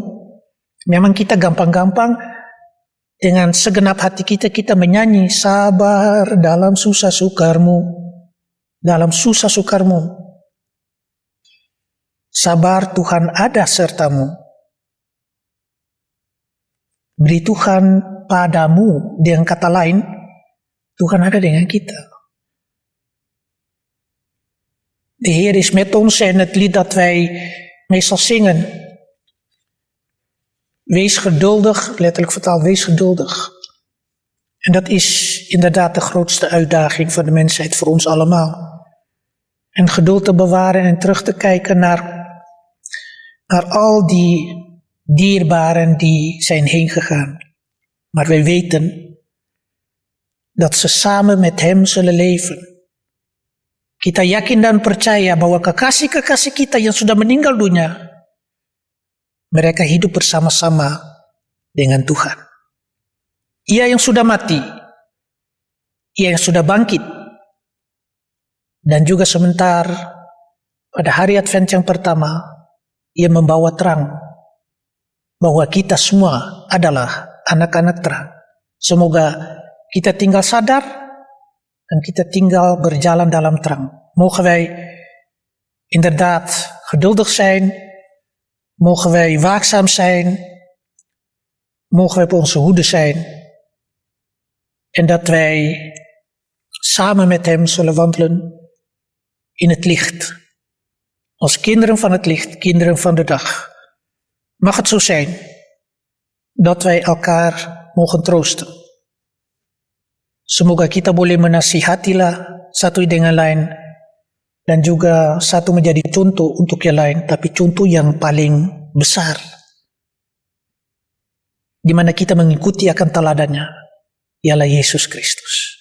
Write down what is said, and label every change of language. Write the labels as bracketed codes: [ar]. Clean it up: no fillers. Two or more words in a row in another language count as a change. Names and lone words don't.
[id] Memang kita gampang-gampang dengan segenap hati kita menyanyi, sabar dalam susah sukarmu, dalam susah sukarmu. Sabar, Tuhan ada sertamu. Beri Tuhan padamu, dengan kata lain, Tuhan ada dengan kita. [nl] De Heer is met ons en het lied dat wij meestal zingen. Wees geduldig, letterlijk vertaald, wees geduldig. En dat is inderdaad de grootste uitdaging voor de mensheid, voor ons allemaal. En geduld te bewaren en terug te kijken naar al die dierbaren die zijn heen gegaan. Maar wij weten dat ze samen met hem zullen leven. [id] Kita yakin dan percaya bahwa kekasih-kekasih kita yang sudah meninggal dunia, mereka hidup bersama-sama dengan Tuhan. Ia yang sudah mati, ia yang sudah bangkit, dan juga sebentar pada hari Advent yang pertama, ia membawa terang bahwa kita semua adalah anak-anak terang. Semoga kita tinggal sadar en kita tinggal berjalan dalam terang. [nl] Mogen wij inderdaad geduldig zijn. Mogen wij waakzaam zijn. Mogen wij op onze hoede zijn. En dat wij samen met hem zullen wandelen in het licht. Als kinderen van het licht, kinderen van de dag. Mag het zo zijn dat wij elkaar mogen troosten. [id] Semoga kita boleh menasihatilah satu dengan lain dan juga satu menjadi contoh untuk yang lain, tapi contoh yang paling besar di mana kita mengikuti akan teladannya ialah Yesus Kristus.